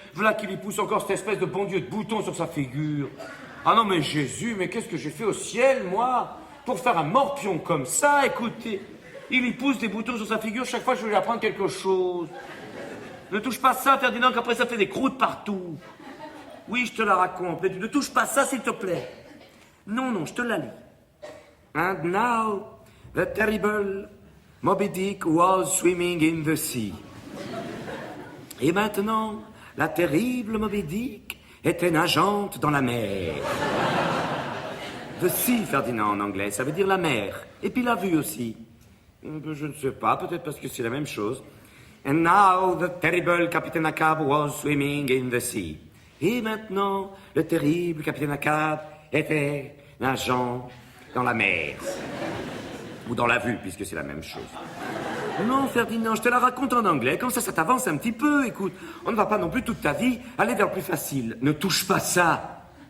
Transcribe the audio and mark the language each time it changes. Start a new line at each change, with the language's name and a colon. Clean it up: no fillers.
French: Voilà qu'il y pousse encore cette espèce de bon Dieu de bouton sur sa figure. Ah non, mais Jésus, mais qu'est-ce que j'ai fait au ciel, moi, pour faire un morpion comme ça? Écoutez, il y pousse des boutons sur sa figure chaque fois que je vais lui apprendre quelque chose. Ne touche pas ça, Ferdinand, qu'après ça fait des croûtes partout. Oui, je te la raconte, mais tu ne touches pas ça, s'il te plaît. Non, non, je te la lis.
English: And now, the terrible Moby Dick was swimming in the sea.
French: Et maintenant, la terrible Moby Dick était nageante dans la mer.
English: The sea,
French: Ferdinand, en anglais, ça veut dire la mer. Et puis la vue aussi. Je ne sais pas, peut-être parce que c'est la même chose.
English: And now the terrible Captain Ahab was swimming in the sea.
French: Et maintenant, le terrible Capitaine Ahab était nageant dans la mer. Ou dans la vue, puisque c'est la même chose. Non, Ferdinand, je te la raconte en anglais, comme ça t'avance un petit peu, écoute. On ne va pas non plus toute ta vie aller vers le plus facile. Ne touche pas ça.